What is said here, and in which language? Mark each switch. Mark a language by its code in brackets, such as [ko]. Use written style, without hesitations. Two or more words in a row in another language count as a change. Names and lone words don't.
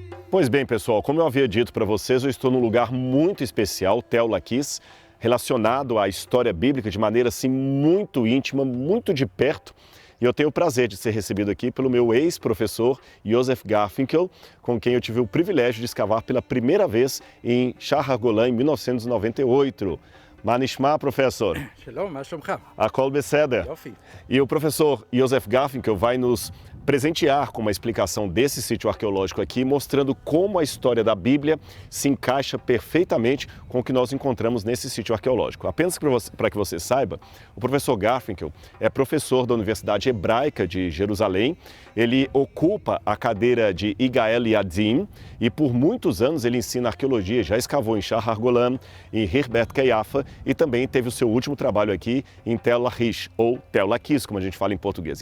[pt] Pois bem, pessoal, como eu havia dito para vocês, eu estou num lugar muito especial, Tel Laquis, relacionado à história bíblica de maneira assim muito íntima, muito de perto. E eu tenho o prazer de ser recebido aqui pelo meu ex-professor Joseph Garfinkel, com quem eu tive o privilégio de escavar pela primeira vez em Shahar Golan em 1998. [he] מה נשמע, professor? שלום, מה שלומך? הכל בסדר. יופי. [pt] E o professor Joseph Garfinkel vai nos presentear com uma explicação desse sítio arqueológico aqui, mostrando como a história da Bíblia se encaixa perfeitamente com o que nós encontramos nesse sítio arqueológico. Apenas para que você saiba, o professor Garfinkel é professor da Universidade Hebraica de Jerusalém, ele ocupa a cadeira de Igael Yadim e por muitos anos ele ensina arqueologia, já escavou em Shahar Golan, em Hirbet Keiafa e também teve o seu último trabalho aqui em Tel Lachish, ou Tel Laquis, como a gente fala em português.